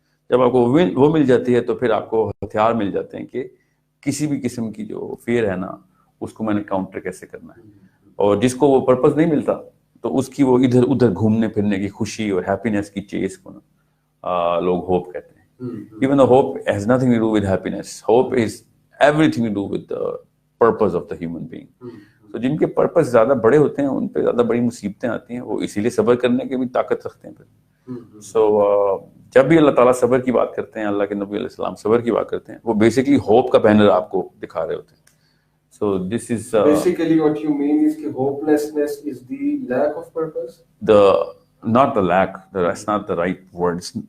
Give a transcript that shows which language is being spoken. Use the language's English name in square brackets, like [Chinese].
[Urdu] جب آپ کو وہ مل جاتی ہے تو پھر آپ کو ہتھیار مل جاتے ہیں کہ کسی بھی قسم کی جو فیئر ہے نا اس کو میں نے کاؤنٹر کیسے کرنا ہے. اور جس کو وہ پرپز نہیں ملتا تو اس کی وہ ادھر ادھر گھومنے پھرنے کی خوشی اور ہیپینس کی چیز کو نا لوگ ہوپ کہتے ہیں. [English] Even though hope has nothing to do with happiness, hope is everything to do with the purpose of the human being. تو جن کے purpose زیادہ بڑے ہوتے ہیں ان پہ زیادہ بڑی مصیبتیں آتی ہیں, وہ اسی لیے صبر کرنے کی بھی طاقت رکھتے ہیں. پھر سو جب بھی اللہ تعالیٰ صبر کی بات کرتے ہیں, اللہ کے نبی علیہ السلام صبر کی بات کرتے ہیں, وہ بیسکلی ہوپ کا بینر آپ کو دکھا رہے ہوتے ہیں. So this is basically what you mean is کہ hopelessness is the lack of purpose. Not the lack, that's not the right word.